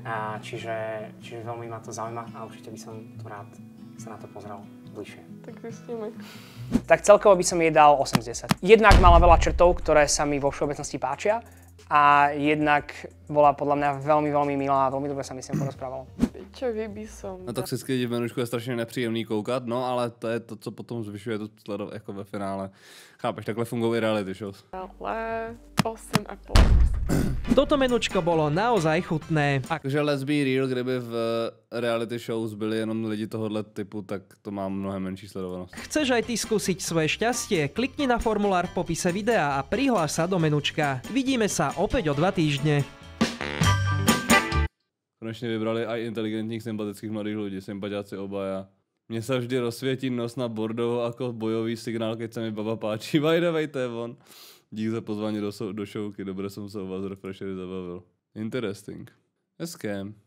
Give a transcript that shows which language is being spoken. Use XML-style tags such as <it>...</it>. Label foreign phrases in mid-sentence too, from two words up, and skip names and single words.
<sk>Čiže veľmi ma to zaujíma a určite by som tu rád sa na to pozrel bližšie. Tak zistíme. Tak celkovo by som jej dal 8 z 10. Jednak mala veľa črtov, ktoré sa mi vo všeobecnosti páčia a jednak bola podľa mňa veľmi, veľmi milá a veľmi dobre sa mi s ním porozprávalo. Čo by som...</sk> <cs>Na toxické lidi v menučku je strašně nepříjemný koukat, no ale to je to, co potom zvyšuje to sledovat jako ve finále. Chápeš, takhle fungují</cs> <en>reality shows.</en> <sk>Ale 8,5. Toto menučko bolo naozaj chutné.</sk> <en>Takže let's be real,</en> <cs>kdyby v</cs> <en>reality shows</en> <cs>byli jenom lidi tohohle typu, tak to má mnohem menší sledovanost.</cs> <sk>Chceš aj ty skúsiť svoje šťastie? Klikni na formulár v popise videa a prihlás sa do menučka. Vidíme sa opäť o 2 týždne.</sk> <cs>Konečně vybrali aj inteligentních, sympatických mladých lidí,</cs> <sk>sympatiáci obaja.</sk> <cs>Mně se vždy rozsvětí nos na bordovo jako bojový signál, keď se mi baba páčí.</cs> <en>By the way,</en> <cs>to je on. Dík za pozvání do showky, dobře jsem se u vás Refreshery zabavil. Interesting. Hezké.</cs>